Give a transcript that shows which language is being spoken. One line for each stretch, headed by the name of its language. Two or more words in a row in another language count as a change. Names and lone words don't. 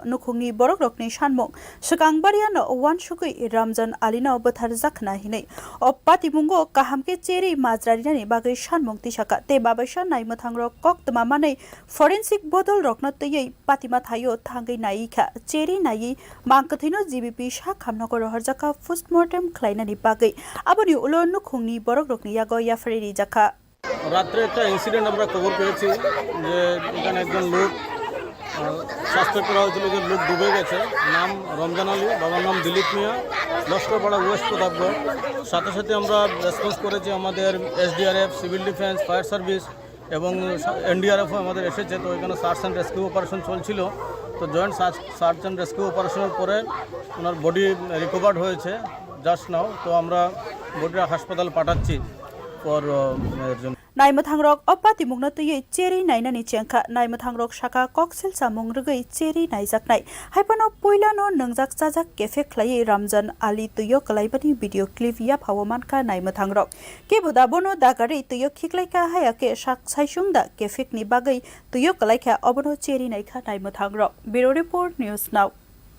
Kok Borok: nukhungni borokrokni sanmung swkangbariano wansukui Ramjan Alino bwtharjakha hini o patimungo kahamke cheri majrarinani bagai sanmung tisaka te babaisa naimothangrok koktma manei forensic bodol rokno tei patima thayo thangai naikha cheri nai mangkwthwino GBP sakhamnoko bwtharjakha postmortem khlainani bagai aboni ulo nukhungni borokrokni yago yafareri jakha
Bangla: রাত্রে একটা ইনসিডেন্ট আমরা খবর পেয়েছি যে এখানে একজন লোক সাসপেক্ট করা হয়েছিল যে লোক ডুবে গেছে নাম রমজান আলী বাবার নাম দিলীপ মিয়া লস্করপাড়া ওয়েস্ট প্রতাপগড় সাথে সাথে আমরা রেসপন্স করেছি আমাদের SDRF
English: civil defence fire service
Bangla: এবং NDRF আমাদের এসেছে তো এখানে
English: search and rescue operation
Bangla: চলছিল তো
English: joint search and rescue operationer
Bangla: পরে ওনার
English: body recovered
Bangla: হয়েছে
English: just now
Bangla: তো আমরা বডিটা হাসপাতাল পাঠাচ্ছি for
Kok Borok: naimothangrok opatimungno tui cheri nainani chengkha naimothangrok saka koksilchakha rwgui cheri naijaknai haipano poilano nungjak chajak kefe khlai Ramjan Ali tuyo kalaibani
English: video clip
Kok Borok: ya phawo mankha naimothangrok kebuda bono dagari tuyo khiklaika hayake sak saisungda kefekni bagai tuyo kalaikha obono cheri naikha naimothangrok
English: bureau report news now